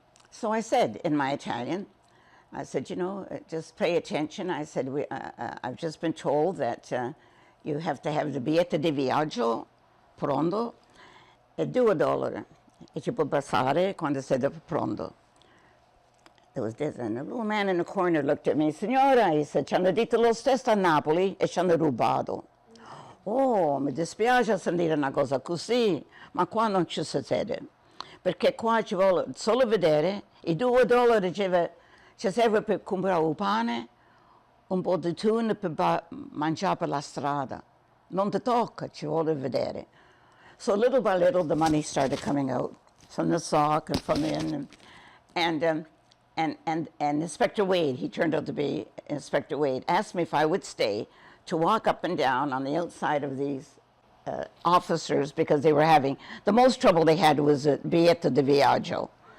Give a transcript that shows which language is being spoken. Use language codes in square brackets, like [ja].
[en] So I said in my Italian, I said, just pay attention. I said, I've just been told that you have to have the [it] biglietto di viaggio pronto e $2 e ci può passare quando sei pronto. [en] There was this, and a little man in the corner looked at me. [it] "Signora," he said, "ci hanno detto lo stesso a Napoli e ci hanno rubato." "Oh, mi dispiace sentire una cosa così, ma qua non ci succede. Perché qua ci vuole solo vedere, i $2 ci serve per comprare un pane, un po' di tuna per mangiare per la strada. Non ti tocca, ci vuole vedere." [en] So little by little, the money started coming out from the sock and from in, and Inspector Wade, he turned out to be Inspector Wade, asked me if I would stay to walk up and down on the outside of these officers, because they were having, the most trouble they had was a [it] biglietto di viaggio.